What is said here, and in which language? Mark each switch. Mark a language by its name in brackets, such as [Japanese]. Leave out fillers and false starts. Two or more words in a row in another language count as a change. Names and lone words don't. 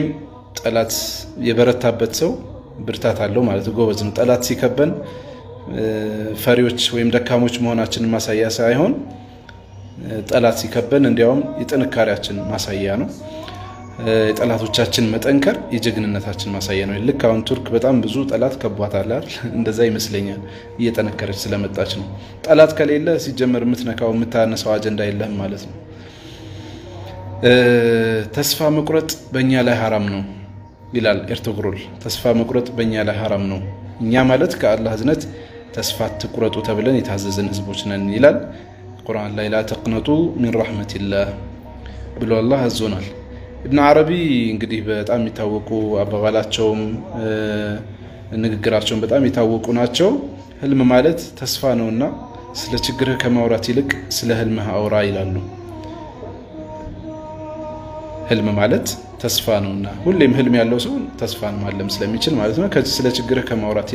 [Amharic] ጠላት የበረታበት ሰው ብርታት አለው ማለት ጎበዝ ነው ጠላት ሲከበን ፈሪዎች ወይም ደካሞች መሆናችንን ማሳያ ሳይሆን ጠላት ሲከበን እንዲያውም የጥንካሬያችን ማሳያ ነው የጠላቶቻችን መጠንከር የጀግንነታችን ማሳያ ነው ልክ አሁን ቱርክ በጣም ብዙ ጠላት ከቧታል አይደል እንደዛ ይመስለኛል እየተነከረች ስለመጣች ነው ጠላት ከሌለ ሲጀመር ምትነካው ምታነሳው አጀንዳ የለም ማለት ነው ተስፋ መቁረጥ በእኛ ላይ حرام ነው ይላል ኤርቱግሩል ተስፋ መቁረጥ በእኛ ላይ حرام ነው እኛ ማለት ከአላህ ዝነት ተስፋ ትቁረጡ ተብለን የታዘዝን ህዝቦች ነን ይላል ቁርአን ላይ [Arabic] لا تقنطوا من رحمة الله [Amharic] ብሎ አላህ አዞናል ابن عربي እንግዲህ በጣም ይታወቁ አባባላቸውም ንግግራቸውም በጣም ይታወቁ ናቸው ህልም ማለት ተስፋ ነውና ስለ ችግር ከማውራት ይልቅ ስለ ህልም አውራ ይላሉ ህልም ማለት ተስፋ ነውና ሁሌም ህልም ያለው ሰው ተስፋን ማለም ስለሚችል ማለት ነው ከዚህ ስለ ችግር ከማውራት